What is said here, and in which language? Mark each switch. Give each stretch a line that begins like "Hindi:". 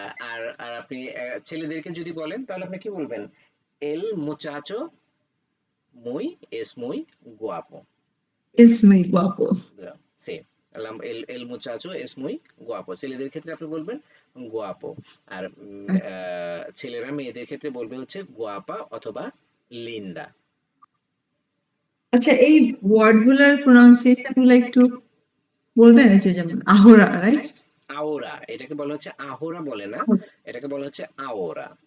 Bangla: আর আর আপনি ছেলেদেরকে যদি বলেন তাহলে আপনি কি বলবেন?
Spanish: এল মুচাচো muy es muy guapo, Es muy guapo.
Bangla: Same.
Spanish: el muchacho es muy guapo।
Bangla: ছেলেদের ক্ষেত্রে আপনি বলবেন guapo। আর ছেলেরা মেয়েদের ক্ষেত্রে বলবে হচ্ছে guapa অথবা linda। আচ্ছা, এই ওয়ার্ড গুলার প্রোনাউন্সিয়েশন গুলো একটু বলবেন? এই যে যেমন আহোরা, রাইট? আওরা, এটাকে বলা হচ্ছে আহোরা বলে না, এটাকে বলা হচ্ছে আওরা।